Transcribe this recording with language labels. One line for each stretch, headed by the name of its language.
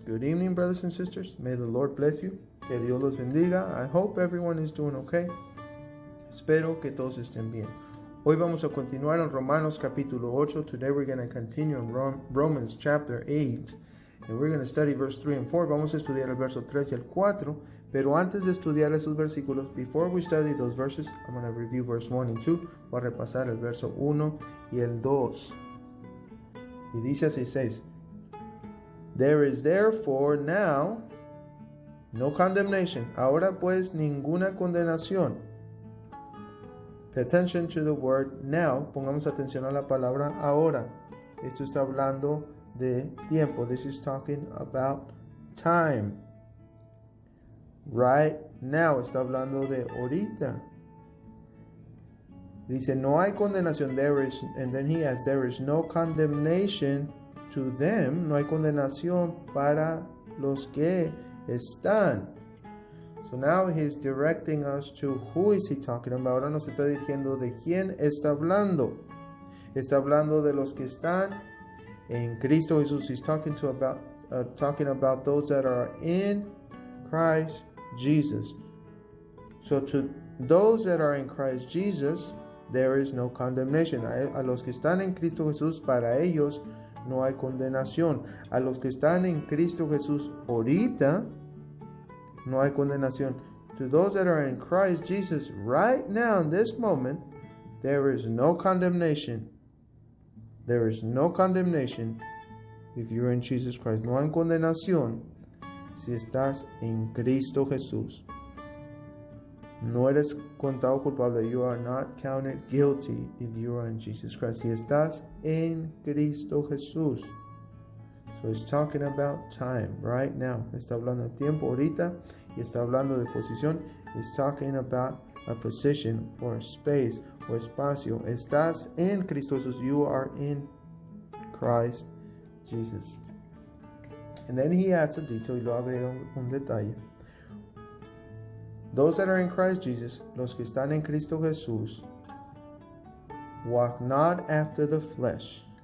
English: Good evening, brothers and sisters. May the Lord bless you.
Spanish: Que Dios los bendiga.
English: I hope everyone is doing okay.
Spanish: Espero que todos estén bien. Hoy vamos a continuar en Romanos capítulo 8.
English: Today we're going to continue in Romans chapter 8. And we're going to study verse 3 and 4.
Spanish: Vamos a estudiar el verso 3 y el 4. Pero antes de estudiar esos versículos,
English: before we study those verses, I'm going to review verse 1 and 2.
Spanish: Voy a repasar el verso 1 y el 2. Y dice así 6.
English: There is therefore now no condemnation.
Spanish: Ahora pues ninguna condenación.
English: Pay attention to the word now.
Spanish: Pongamos atención a la palabra ahora. Esto está hablando de tiempo.
English: This is talking about time. Right now.
Spanish: Está hablando de ahorita. Dice, no hay condenación.
English: There is, and then he adds, there is no condemnation to them.
Spanish: No hay condenación para los que están.
English: So now he's directing us to who is he talking about.
Spanish: Ahora nos está diciendo de quién está hablando. Está hablando de los que están en Cristo Jesús.
English: He's talking about those that are in Christ Jesus. So to those that are in Christ Jesus, there is no condemnation.
Spanish: A los que están en Cristo Jesús, para ellos no hay condenación. A los que están en Cristo Jesús ahorita, no hay condenación.
English: To those that are in Christ Jesus right now, in this moment, there is no condemnation. There is no condemnation if you're in Jesus Christ.
Spanish: No hay condenación si estás en Cristo Jesús. No eres contado culpable.
English: You are not counted guilty if you are in Jesus Christ.
Spanish: Si estás en Cristo Jesús.
English: So he's talking about time right now.
Spanish: Está hablando de tiempo ahorita y está hablando de posición.
English: He's talking about a position or a space
Spanish: o espacio. Estás en Cristo Jesús.
English: You are in Christ Jesus. And then he adds a detail,
Spanish: y lo agrega un detalle.
English: Those that are in Christ Jesus,
Spanish: los que están en Cristo Jesús,
English: walk not after the flesh.